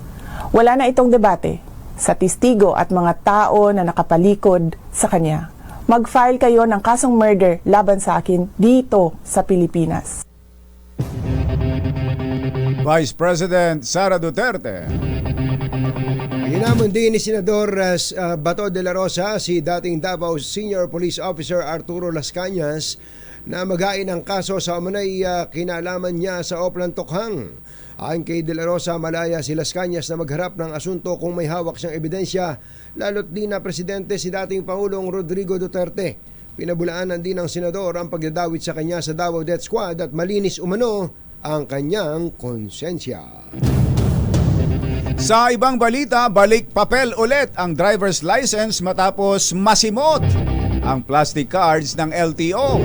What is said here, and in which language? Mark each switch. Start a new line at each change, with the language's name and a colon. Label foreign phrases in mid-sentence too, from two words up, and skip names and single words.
Filipino: Wala na itong debate sa testigo at mga tao na nakapalikod sa kanya. Mag-file kayo ng kasong murder laban sa akin dito sa Pilipinas.
English: Vice President
Filipino: Sara Duterte. Hinamon din ni Senador Bato de la Rosa si dating Davao Senior Police Officer Arturo Las Cañas na magain ang kaso sa umunay kinalaman niya sa Oplan Tokhang. Ayon kay de la Rosa, malaya si Las Cañas na magharap ng asunto kung may hawak siyang ebidensya, lalo't di na presidente si dating Pangulong Rodrigo Duterte. Pinabulaanan din ng senador ang pagdadawit sa kanya sa Davao Death Squad at malinis umano ang kanyang konsensya. Sa ibang balita, balik papel ulit ang
English: driver's license
Filipino: matapos masimot ang
English: plastic cards
Filipino: ng LTO.